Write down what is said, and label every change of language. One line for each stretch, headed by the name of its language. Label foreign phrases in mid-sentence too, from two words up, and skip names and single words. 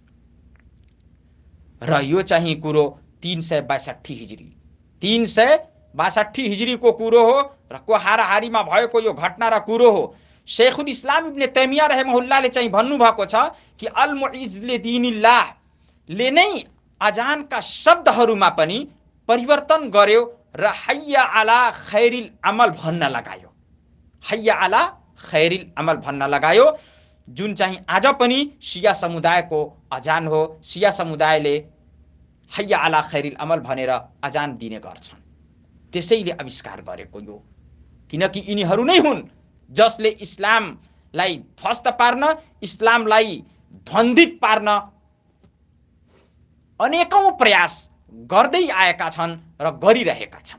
Nepali: र यो चाहिँ कुरो 362 हिजरीको कुरो हो र को हाराहारीमा भएको यो घटना र कुरो हो। शेखुल इस्लाम इब्ने तैमिया रहमहुल्लाहले चाहिँ भन्नुभएको छ कि अल मुइज लिदीनिल्लाह ले नै अजानका शब्दहरूमा पनि परिवर्तन गर्यो र
Arabic: حي على خير العمل
Nepali: भन्न लगायो।
Arabic: حي على خير العمل
Nepali: भन्न लगायो, जुन चाहिँ आज पनि शिया समुदायको अजान हो। शिया समुदायले
Arabic: حي على خير العمل
Nepali: भनेर अजान दिने गर्छन्। त्यसैले आविष्कार गरेको यो, किनकि यिनीहरू नै हुन् जसले इस्लामलाई ध्वस्त पार्न, इस्लामलाई ध्वन्दित पार्न अनेकौं प्रयास गर्दै आएका छन् र गरिरहेका छन्।